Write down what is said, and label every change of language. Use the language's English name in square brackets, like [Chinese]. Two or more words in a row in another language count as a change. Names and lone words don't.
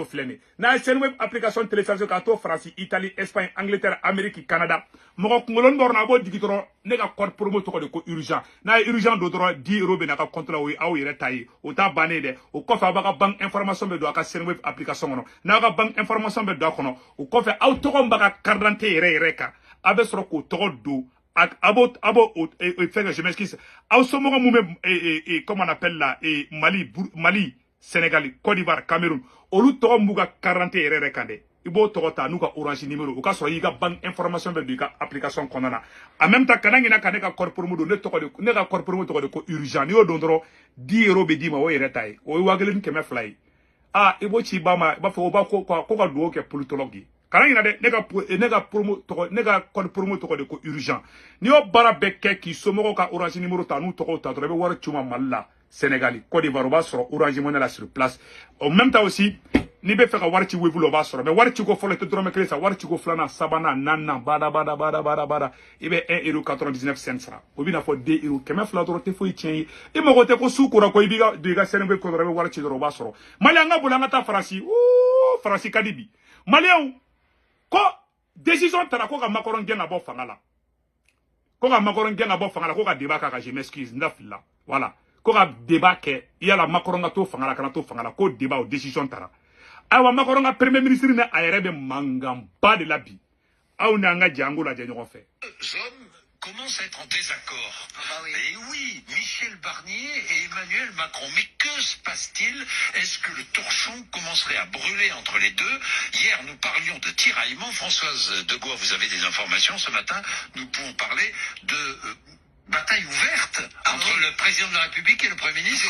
[Bambara] filɛ nin n'a ye Senweb [French] application télécharger [Bambara] ka to Faransi Italie Espagne Angleterre Amérique Canada mɔgɔ kunkolonin dɔ na a b'o digi dɔrɔn ne ka [French] code promo [Bambara] tɔgɔ de ko urgent n'a ye urgent don dɔrɔn 10 € bɛ n'a ka compte la o ye aw yɛrɛ ta ye o t'a bannen dɛ o kɔfɛ a b'a ka [French] banque information [Bambara] bɛ don a ka Senweb application kɔnɔ n'a ka [French] banque information [Bambara] bɛ don a kɔnɔ o kɔfɛ aw tɔgɔ min b'a ka [French] carte d'identité [Bambara] yɛrɛ kan a bɛ sɔrɔ k'o tɔgɔ don abo [French] fait que je m'excuse [Bambara] aw somɔgɔ mun bɛ [French] comment on appelle là [Bambara] Mali Sénégal Côte d'Ivoire Cameroun olu tɔgɔ b'u ka [French] carte d'identité [Bambara] yɛrɛ kan dɛ i b'o tɔgɔ ta n'u ka [French] orange numéro [Bambara] o ka sɔrɔ i ka [French] banque information [Bambara] bɛ don i ka application kɔnɔna na [French] en même temps [Bambara] kana ɲina ka ne ka [French] code promo [Bambara] don ne ka code promo tɔgɔ de ko urgent n'i y'o don dɔrɔn 10 € bɛ d'i ma o yɛrɛ ta ye o ye 1000 ye i b'o ci ba ma i b'a fɔ o b'a ko ka dugawu kɛ politologue ye kana ɲina dɛ ne ka [French] code promo [Bambara] tɔgɔ de ko urgent n'i y'o baara bɛɛ kɛ k'i somɔgɔw ka [French] orange numéro [Bambara] ta n'u tɔgɔw ta dɔrɔn i bɛ wari ci u ma Mali la Sénégal Côte d'Ivoire o b'a sɔrɔ orange money la [French] sur place en même temps aussi [Bambara] n'i bɛ fɛ ka wari ci Wave la o b'a sɔrɔ mais wari ci ko fɔlɔ i tɛ dɔrɔmɛ 1 sa wari ci ko filanan sabanan naaninan bada i bɛ 1,99 € sara o bɛ na fɔ 2 €100 dɔrɔn tɛ foyi tiɲɛ ye i mago tɛ ko su kora ko i b'i ka don i ka Senweb ko dɔrɔn i bɛ wari ci dɔrɔn o b'a sɔrɔ Mali an ka boli an ka taa Faransi Faransi ka di bi Maliens ko décision tara ko ka Macron gɛn ka bɔ fanga la ko ka Macron gɛn ka bɔ fanga la ko ka débat k'a kan [French] je m'excuse [Bambara] n dafila voilà ko ka débat kɛ yala Macron ka to fanga la kana to fanga la ko débat o décision tara ayiwa Macron ka [French] premier ministre [Bambara] ne a yɛrɛ bɛ mankan ba de la bi aw ni an ka jɛ an k'o lajɛ ɲɔgɔn fɛ [French] Hommes commencent à être en désaccord. Ah bah oui. Et oui, Michel Barnier et Emmanuel Macron. Mais que se passe-t-il? Est-ce que le torchon commencerait à brûler entre les deux? Hier, nous parlions de tiraillement. Françoise Degois, vous avez des informations ce matin. Nous pouvons parler de bataille ouverte entre le président de la République et le Premier ministre.